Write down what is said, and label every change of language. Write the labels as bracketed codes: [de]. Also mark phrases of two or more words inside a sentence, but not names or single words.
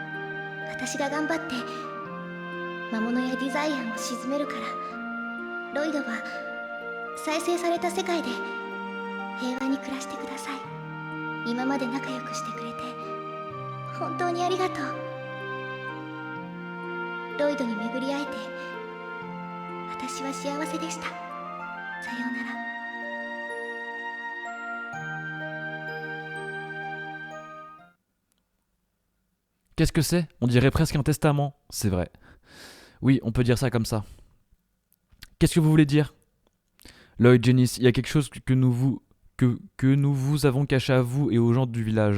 [ja] 私が頑張って魔物やディザイアンを鎮めるから、ロイドは再生された世界で平和に暮らしてください。今まで仲良くしてくれて本当にありがとう。ロイドに巡り会えて私は幸せでした。さようなら。 [fr] Qu'est-ce que c'est? On dirait presque un testament. C'est vrai. Oui, on peut dire ça comme ça. Qu'est-ce que vous voulez dire? Lloyd, Janice, il y a quelque chose que nous vous avons caché à vous et aux gens du village.